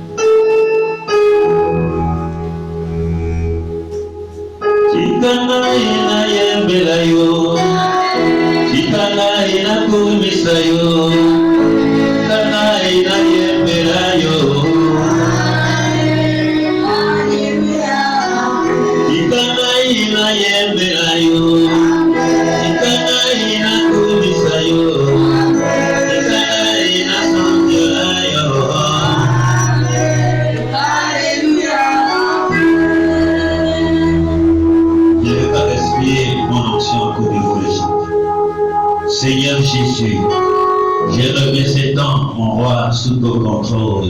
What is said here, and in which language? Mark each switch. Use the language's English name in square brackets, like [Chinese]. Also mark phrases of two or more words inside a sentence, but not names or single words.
[Kituba (Democratic Republic of Congo)] Chikana ina yembela yo, chikana ina kumisa yo, chikana ina yembela yo, chikana ina yembela yo, chikana ina kumisa yo. [French] Seigneur Jésus, je remets ces temps, mon roi, sous ton contrôle.